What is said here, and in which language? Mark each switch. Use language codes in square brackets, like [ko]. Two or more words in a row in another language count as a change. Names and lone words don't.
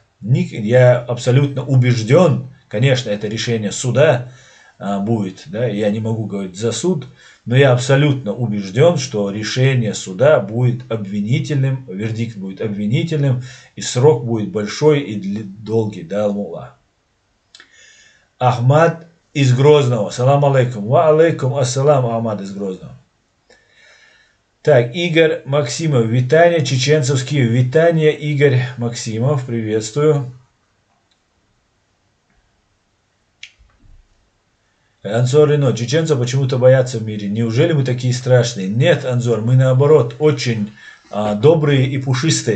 [ru] Я абсолютно убежден, конечно, это решение суда будет, да, я не могу говорить за суд, но я абсолютно убежден, что решение суда будет обвинительным, вердикт будет обвинительным, и срок будет большой и долгий. Да, Аллах. Ахмад из Грозного. [ar] سلام عليكم. وعليكم السلام, [ru] Ахмад из Грозного. Так, Игорь Максимов. Витания чеченцевские. Витания, Игорь Максимов. Приветствую. Анзор Рено, чеченцы почему-то боятся в мире. Неужели мы такие страшные? Нет, Анзор, мы наоборот очень добрые и пушистые.